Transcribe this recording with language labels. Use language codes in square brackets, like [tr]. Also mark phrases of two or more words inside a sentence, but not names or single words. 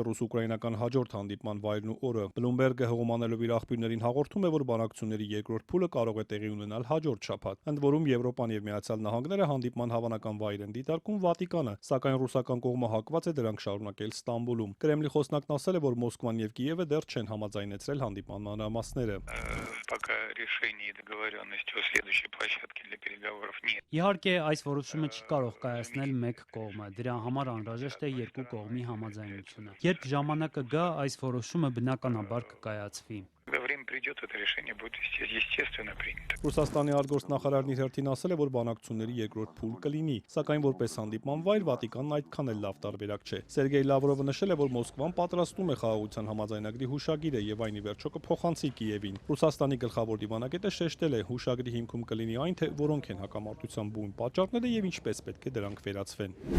[hy] ռուս-ուկրաինական հաջորդ հանդիպման վայրն ու օրը։ Բլումբերգը հողոմանելով իր աղբյուրներին հաղորդում է, որ բանակցությունների երկրորդ փուլը կարող է տեղի ունենալ հաջորդ շաբաթ։ Ընդ որում Եվրոպան եւ Միացյալ Նահանգները հանդիպման հավանական վայր են դիտարկում Վատիկանը, սակայն ռուսական կողմը հակված է դրանք շարունակել Ստամբուլում։ Կրեմլի խոսնակն ասել է, որ Մոսկվան եւ Կիևը դեռ չեն համաձայնեցրել հանդիպման մանրամասները։ [ru] Пока решений и договоренности о следующей площадке для переговоров нет. [hy] Իհարկե, այս որոշումը չի կարող կայացնել մեկ կողմը։ Դրա համար անհրաժեշտ է երկու կողմի համաձայնությունը։ Երբ ժամանակը գա, այս որոշումը բնականաբար կկայացվի։ [ru] Когда время придет, это решение будет естественно принято. [hy] Ռուսաստանի արտգործնախարարն իր հերթին ասել է, որ բանակցությունների երկրորդ փուլ կլինի, սակայն որպես հանդիպման վայր Վատիկանն այդքան էլ լավ տարբերակ չէ։ Սերգեյ Լավրովը նշել է, որ Մոսկվան պատրաստում է խաղաղության համաձայնագրի հուշագիրը եւ այն ի վերջո կփոխանցի Կիևին։ Ռուսաստանի գլխավոր դիվանագետը շեշտել է, հուշագրի հիմքում կլինի այն, թե որոնք են հակամարտության բուն պատճառները եւ ինչպես պետք է դրանք վերացվեն։